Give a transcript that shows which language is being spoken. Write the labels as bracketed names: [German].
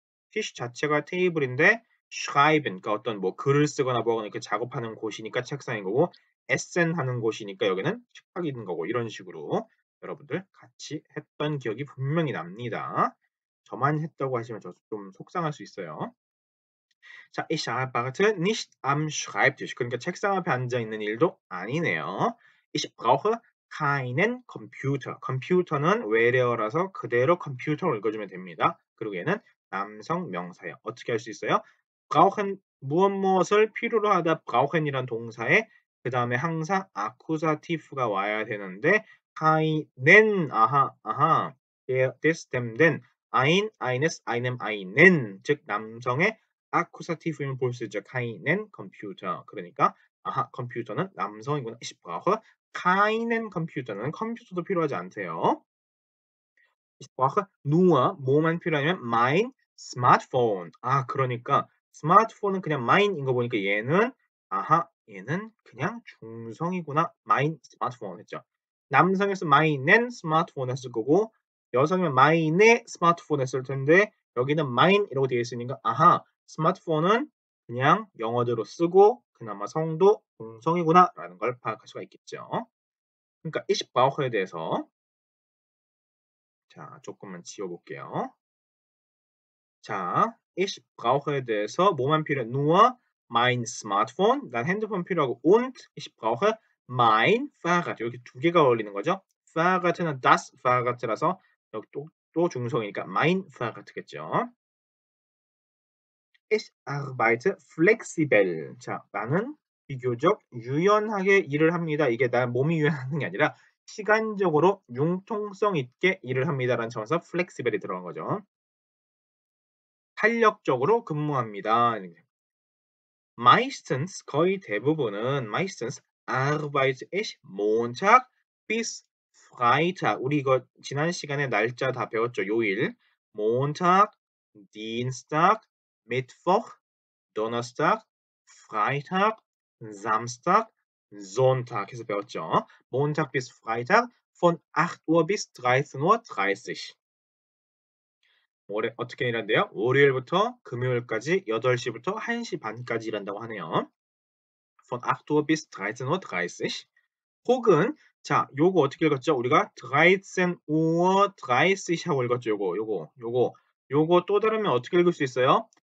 [Korean] 티슈 자체가 테이블인데 schreiben 그러니까 어떤 뭐 글을 쓰거나 뭐거나 이렇게 작업하는 곳이니까 책상인 거고 에센 하는 곳이니까 여기는 식탁이 있는 거고 이런 식으로 여러분들 같이 했던 기억이 분명히 납니다. 저만 했다고 하시면 저 좀 속상할 수 있어요. [German] 자, ich arbeite nicht am Schreibtisch. [Korean] 그러니까 책상 앞에 앉아 있는 일도 아니네요. [German] Ich brauche keinen Computer. [Korean] 컴퓨터는 외래어라서 그대로 컴퓨터로 읽어주면 됩니다. 그리고 얘는 남성 명사예요. 어떻게 할 수 있어요? brauchen 무엇을 필요로 하다 brauchen이란 동사에 그 다음에 항상 아쿠사티프가 와야 되는데 keinen 아하 [German] des dem den ein eines einem einen [Korean] 즉 남성의 아쿠사티브는 볼 수 있죠. [German] keinen Computer. [Korean] 그러니까 아하 컴퓨터는 남성이구나. [German] Ich brauche keinen Computer [Korean] 는 컴퓨터도 필요하지 않대요. [German] Ich brauche nur [Korean] 뭐만 필요하냐면 [German] mein Smartphone. [Korean] 아 그러니까 스마트폰은 그냥 mine인 거 보니까 얘는 아하 얘는 그냥 중성이구나. [German] mein Smartphone [Korean] 했죠. 남성에서 meinen 스마트폰 했을 거고 여성이면 mein의 스마트폰 했을 텐데 여기는 mine 이라고 되어 있으니까 아하 스마트폰은 그냥 영어대로 쓰고 그나마 성도 동성이구나라는 걸 파악할 수가 있겠죠. 그러니까 [German] ich brauche [Korean] 에 대해서 자 조금만 지워볼게요. 자, ich brauche에 대해서 뭐만 필요해? [German] nur mein Smartphone, [Korean] 난 핸드폰 필요하고 [German] und ich brauche mein Fahrrad. [Korean] 이렇게 두 개가 어울리는 거죠. Fahrrad는 [German] das Fahrrad [Korean] 라서 여기 또 중성이니까 [German] mein Fahrrad [Korean] 겠죠. [German] Ich arbeite flexibel. [Korean] 자, 나는 비교적 유연하게 일을 합니다. 이게 나 몸이 유연한 게 아니라 시간적으로 융통성 있게 일을 합니다라는 점에서 flexible이 들어간 거죠. 탄력적으로 근무합니다. [German] meistens [Korean] 거의 대부분은 [German] meistens arbeite ich Montag bis Freitag. [Korean] 우리 이거 지난 시간에 날짜 다 배웠죠. 요일. [German] Montag, Dienstag, Mittwoch, Donnerstag, Freitag, Samstag, Sonntag 해서 배웠죠. Montag bis Freitag von 8 Uhr bis 13:30 Uhr. [Korean] 월요일 어떻게 일한대요? 월요일부터 금요일까지 8시부터 1시 반까지 일한다고 하네요. [German] von 8 Uhr bis 13:30 Uhr 30. [Korean] 혹은 자, 요거 어떻게 읽었죠? 우리가 13 Uhr 30 하고 읽었죠. 요거 또 다르면 어떻게 읽을 수 있어요?